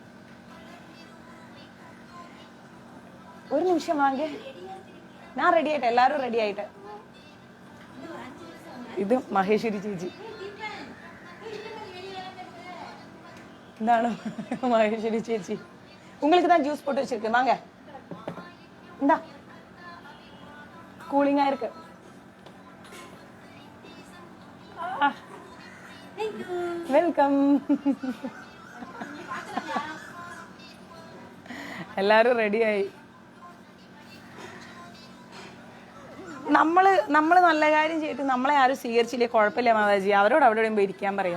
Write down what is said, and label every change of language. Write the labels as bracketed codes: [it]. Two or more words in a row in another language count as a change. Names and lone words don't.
[ml] ഒരു നിമിഷം വാങ്ങേ, ഞാൻ റെഡി ആയിട്ട്, എല്ലാവരും റെഡി ആയിട്ട്. ഇത് മഹേശ്വരി ചേച്ചി. എന്താണ് മഹേശ്വരി ചേച്ചി? [ta] உங்களுக்கு தான் ஜூஸ் போட்டு வச்சிருக்கேன், வாங்க. இந்தா, கூலிங்கா இருக்கு. [ml] വെൽക്കം. എല്ലാരും റെഡിയായി. നമ്മള് നല്ല കാര്യം ചെയ്തിട്ട് നമ്മളെ ആരും സ്വീകരിച്ചില്ലേ കുഴപ്പമില്ല മാതാജി, അവരോട് അവിടെ പോയി ഇരിക്കാൻ പറയും.